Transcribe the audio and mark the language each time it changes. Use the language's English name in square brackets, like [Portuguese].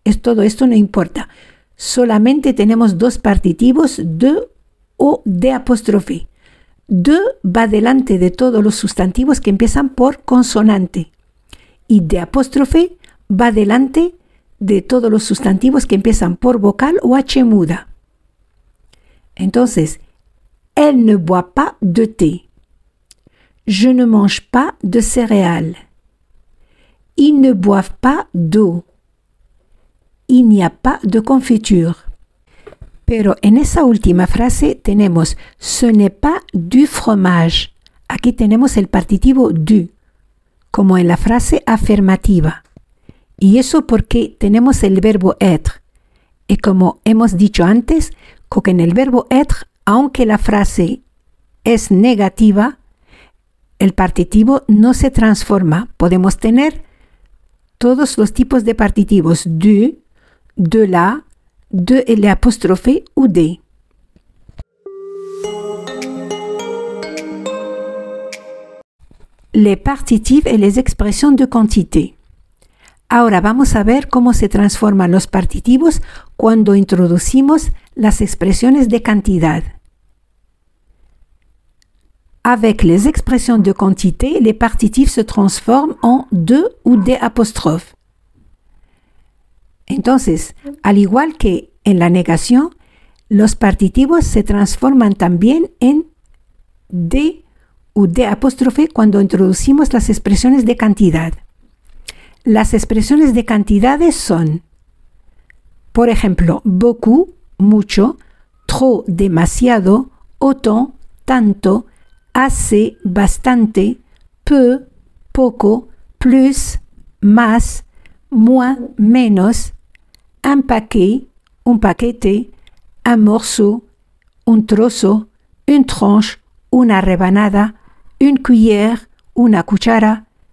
[Spanish] Todo esto no importa. Solamente tenemos 2 partitivos, de o de apóstrofe. De va delante de todos los sustantivos que empiezan por consonante. Y de apóstrofe va delante de todos los sustantivos que empiezan por vocal o H muda. [French] Entonces, elle ne boit pas de thé. Je ne mange pas de céréales. Ils ne boivent pas d'eau. Il n'y a pas de confiture. [Spanish] Pero en esa última frase tenemos [French] ce n'est pas du fromage. [Spanish] Aquí tenemos el partitivo du, como en la frase afirmativa. Y eso porque tenemos el verbo être. Y como hemos dicho antes, que en el verbo être, aunque la frase es negativa, el partitivo no se transforma. Podemos tener todos los tipos de partitivos: du, de la, de l'apostrophe ou de. [French] Les partitifs et les expressions de quantité. [Spanish] Ahora vamos a ver cómo se transforman los partitivos cuando introducimos las expresiones de cantidad. [French] Avec les expressions de quantité, les partitifs se transforment en de ou des apóstrofes. [Spanish] Entonces, al igual que en la negación, los partitivos se transforman también en de o de apóstrofe cuando introducimos las expresiones de cantidad. Las expresiones de cantidades son, por ejemplo, beaucoup, mucho, trop, demasiado, autant, tanto, assez, bastante, peu, poco, plus, más, moins, menos, un paquet, un paquete, un morceau, un trozo, une tranche, una rebanada, une cuillère, una cuchara,